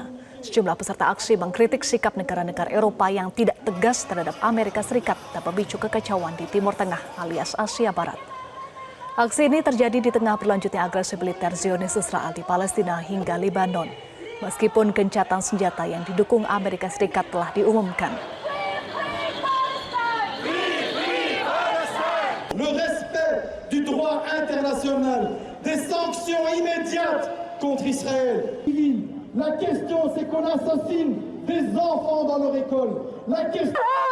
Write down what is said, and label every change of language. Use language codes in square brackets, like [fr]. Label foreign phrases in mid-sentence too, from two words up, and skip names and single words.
[id] Sejumlah peserta aksi mengkritik sikap negara-negara Eropa yang tidak tegas terhadap Amerika Serikat dan memicu kekacauan di Timur Tengah alias Asia Barat. Aksi ini terjadi di tengah berlanjutnya agresi militer Zionis Israel di Palestina hingga Libanon, meskipun gencatan senjata yang didukung Amerika Serikat telah diumumkan. [fr] Le respect du droit international, des sanctions immédiates contre Israël. La question, c'est qu'on assassine des enfants dans leur école. La question...